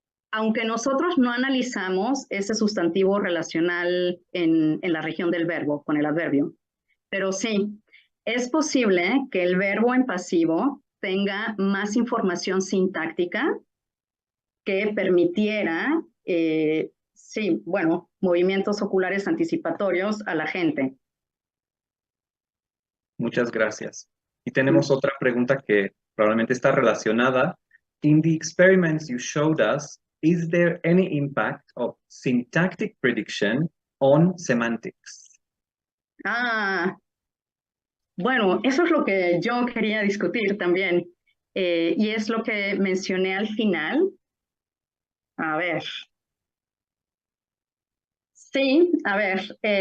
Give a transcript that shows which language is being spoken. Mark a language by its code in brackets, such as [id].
[es] Aunque nosotros no analizamos ese sustantivo relacional en la región del verbo, con el adverbio, pero sí, es posible que el verbo en pasivo tenga más información sintáctica que permitiera, sí, bueno, movimientos oculares anticipatorios a la gente. Muchas gracias. Y tenemos otra pregunta que probablemente está relacionada. [en] In the experiments you showed us, is there any impact of syntactic prediction on semantics? [es] Ah, bueno, eso es lo que yo quería discutir también, y es lo que mencioné al final. A ver. Sí, a ver.